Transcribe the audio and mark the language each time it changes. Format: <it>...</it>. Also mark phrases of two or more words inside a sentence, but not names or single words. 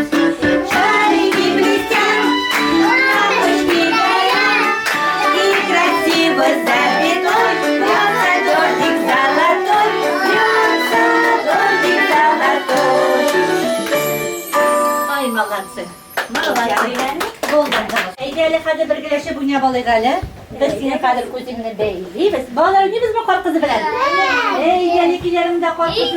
<ru>Шарики блестят, лампочки горят, и красиво запятой льется дождик золотой, льется дождик золотой. Ay молодцы, молодцы.</ru> <tt>Болдыңдар. Әйдәле хәзер бергәләшеп уйнап алыйк әле. Без сине хәзер күзеңне бәйлибез. Балалар нибез бу кар кызы белән? Әйдәле киләремдә кар кызы.</tt>